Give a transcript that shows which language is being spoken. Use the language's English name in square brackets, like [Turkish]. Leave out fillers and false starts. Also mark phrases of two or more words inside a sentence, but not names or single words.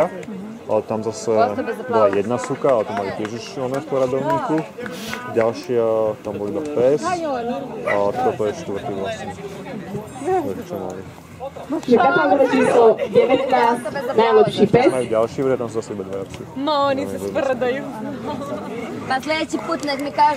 [Slovak] Ale tam zase bola jedna súka, ale to mali tiež už v poradovníku. Ďalšia, tam bol iba pes. A toto je štvrtý vlastne. Čo mali. Katalogové číslo 19, najlepší pes. Majú ďalší vrch, tam sú zase iba dve psi. [Croatian] No, oni se sprdaju. Pa sljedeći put nek mi kažu